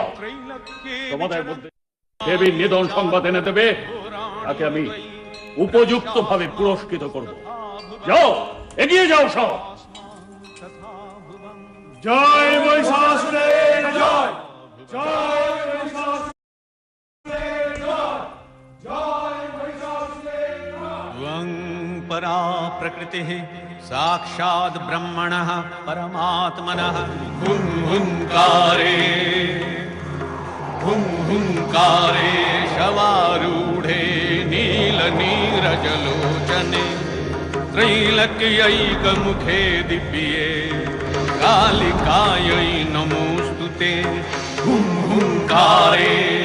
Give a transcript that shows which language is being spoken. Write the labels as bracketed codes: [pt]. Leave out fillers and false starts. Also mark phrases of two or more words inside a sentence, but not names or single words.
[bn] তোমাদের মধ্যে দেবীর নিধন সংবাদ এনে দেবে, তাকে আমি উপযুক্ত ভাবে পুরস্কৃত করব। যাও, এগিয়ে যাও সব। জয় মহিষাসুরের জয়, জয় মহিষাসুরের জয়, জয় মহিষাসুরের জয়। [sa] त्वं परा प्रकृतिः साक्षात् ब्रह्मणः परमात्मनः हुं हुंकारे शवारूढे नीलनीरजलोचने त्रैलक्यैकमुखे दिव्ये कालिकायै नमोऽस्तुते हुं हुंकारे